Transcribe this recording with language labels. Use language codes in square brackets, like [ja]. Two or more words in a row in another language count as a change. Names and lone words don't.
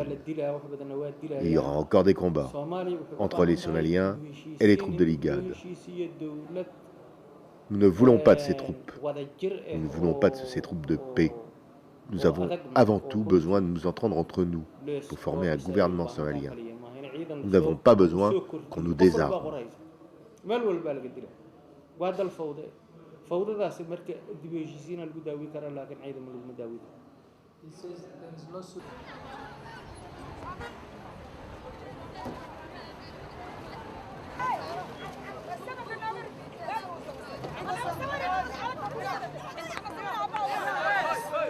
[fr] Il y aura encore des combats entre les Somaliens et les troupes de l'IGAD. Nous ne voulons pas de ces troupes. Nous ne voulons pas de ces troupes de paix. Nous avons avant tout besoin de nous entendre entre nous pour former un gouvernement somalien. Nous n'avons pas besoin qu'on nous désarme. [so] meel walbaa laga dila waa dal fawde fawdadaasi marka dib u heshiisiina lagu daawi karaa laakiin ciidamo laguma daawi karo. «